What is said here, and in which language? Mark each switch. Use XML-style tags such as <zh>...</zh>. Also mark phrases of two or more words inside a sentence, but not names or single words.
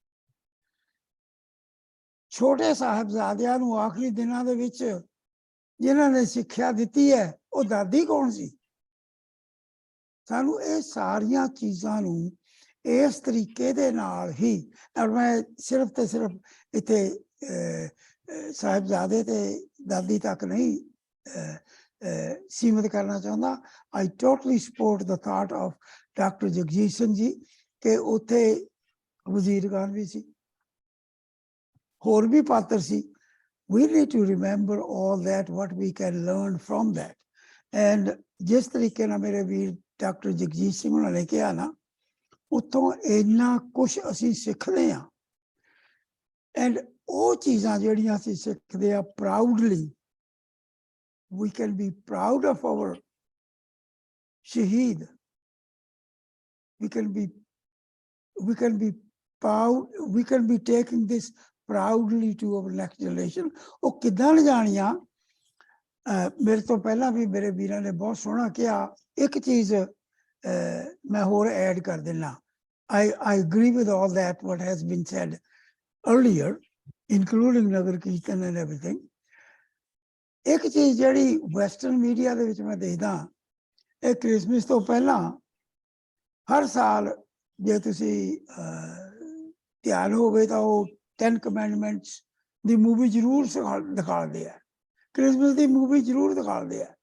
<pa>ਛੋਟੇ ਸਾਹਿਬਜ਼ਾਦਿਆਂ ਨੂੰ ਆਖਰੀ ਦਿਨਾਂ ਦੇ ਵਿੱਚ ਜਿਨ੍ਹਾਂ ਨੇ ਸਿੱਖਿਆ ਦਿੱਤੀ ਹੈ, ਉਹ ਦਾਦੀ ਕੌਣ ਸੀ? ਸਾਨੂੰ ਇਹ ਸਾਰੀਆਂ ਚੀਜ਼ਾਂ ਨੂੰ ਇਸ ਤਰੀਕੇ ਦੇ ਨਾਲ ਹੀ, ਔਰ ਮੈਂ ਸਿਰਫ ਤੇ ਸਿਰਫ ਇੱਥੇ ਸਾਹਿਬਜ਼ਾਦੇ ਤੇ ਦਾਦੀ ਤੱਕ ਨਹੀਂ ਸੀਮਿਤ ਕਰਨਾ ਚਾਹੁੰਦਾ।</pa> <en>I totally support the thought of</en> <pa>ਡਾਕਟਰ ਜਗਜੀਤ ਸਿੰਘ ਜੀ ਕਿ ਉੱਥੇ ਵਜ਼ੀਰ ਖਾਨ ਵੀ ਸੀ, ਹੋਰ ਵੀ ਪਾਤਰ ਸੀ।</pa> <en>We need to remember all that, what we can learn from that.</en> <pa>And ਜਿਸ ਤਰੀਕੇ ਨਾਲ ਮੇਰੇ ਵੀਰ ਡਾਕਟਰ ਜਗਜੀਤ ਸਿੰਘ ਉਹਨਾਂ ਨੇ ਕਿਹਾ ਨਾ, ਉੱਥੋਂ ਇੰਨਾ ਕੁਛ ਅਸੀਂ ਸਿੱਖਦੇ ਹਾਂ। ਐਂਡ ਉਹ ਚੀਜ਼ਾਂ ਜਿਹੜੀਆਂ ਅਸੀਂ ਸਿੱਖਦੇ ਆ ਪ੍ਰਾਊਡਲੀ,</pa> <en>we can be proud of our shaheed. We can be proud, we can be taking this proudly to our next generation.</en> <pa>ਉਹ ਕਿੱਦਾਂ ਲਿਜਾਣੀਆਂ? ਮੇਰੇ ਤੋਂ ਪਹਿਲਾਂ ਵੀ ਮੇਰੇ ਵੀਰਾਂ ਨੇ ਬਹੁਤ ਸੋਹਣਾ ਕਿਹਾ। ਇੱਕ ਚੀਜ਼ ਮੈਂ ਹੋਰ ਐਡ ਕਰ ਦਿੰਦਾ।</pa> <en>I agree with all that what has been said earlier, including</en> <pa>ਨਗਰ ਕੀਰਤਨ</pa> <en>and everything.</en> <pa>ਇੱਕ ਚੀਜ਼ ਜਿਹੜੀ</pa> <en>western media</en> <pa>ਦੇ ਵਿੱਚ ਮੈਂ ਦੇਖਦਾ, ਇਹ ਕ੍ਰਿਸਮਸ ਤੋਂ ਪਹਿਲਾਂ ਹਰ ਸਾਲ ਜੇ ਤੁਸੀਂ ਧਿਆਨ ਹੋਵੇ ਤਾਂ ਉਹ 10 ਕਮੈਂਡਮੈਂਟਸ ਦੀ ਮੂਵੀ ਜ਼ਰੂਰ ਦਿਖਾਉਂਦੇ ਆ, ਕ੍ਰਿਸਮਸ ਦੀ ਮੂਵੀ ਜ਼ਰੂਰ ਦਿਖਾਉਂਦੇ ਆ।</pa>